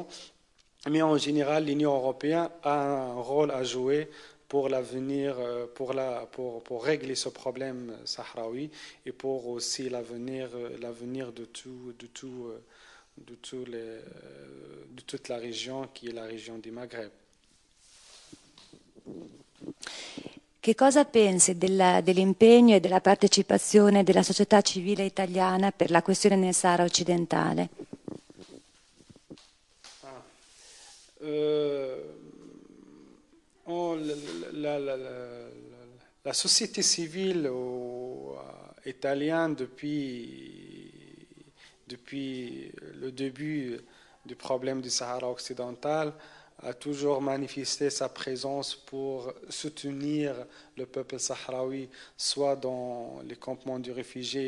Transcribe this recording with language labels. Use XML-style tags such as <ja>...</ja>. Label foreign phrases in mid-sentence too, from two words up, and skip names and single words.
<fr>Mais en général, l'Union européenne a un rôle à jouer pour l'avenir, pour régler ce problème sahraoui et pour aussi l'avenir de toute la région qui est la région du Maghreb.</fr> <it>Che cosa pensi dell'impegno e della partecipazione della società civile italiana per la questione nel Sahara occidentale?</it> <fr>La société civile italienne depuis le début du problème du Sahara occidental a toujours manifesté sa présence pour soutenir le peuple sahraoui, soit dans les campements de réfugiés.</fr>